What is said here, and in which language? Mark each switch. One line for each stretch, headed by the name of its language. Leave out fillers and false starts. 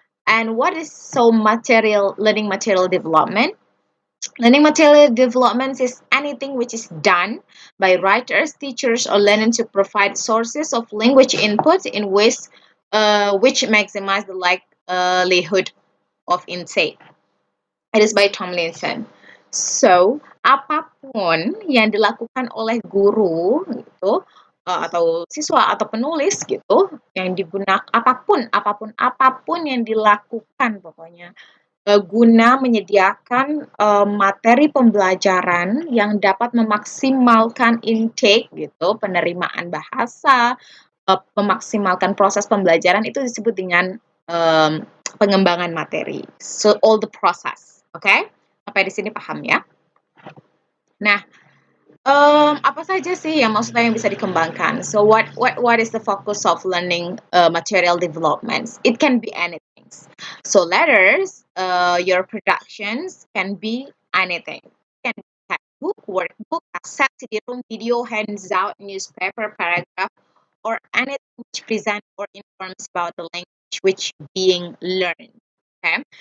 English: And what is learning material development? Learning material development is anything which is done by writers, teachers, or learners to provide sources of language input in ways which maximize the likelihood of intake. It is by Tomlinson.
Indonesian: So, apapun yang dilakukan oleh guru gitu atau siswa atau penulis gitu yang digunakan apapun yang dilakukan pokoknya guna menyediakan materi pembelajaran yang dapat memaksimalkan intake gitu, penerimaan bahasa, memaksimalkan proses pembelajaran itu disebut dengan pengembangan materi.
English: So all the process, oke? Okay?
Indonesian: Sampai di sini paham ya? Nah, apa saja sih yang maksudnya yang bisa dikembangkan?
English: So what is the focus of learning material development? It can be anything. So letters, your productions can be anything. It can be textbook, workbook, cassette, CD-ROM, video, handout, newspaper, paragraph, or anything which presents or informs about the language which being learned. Okay.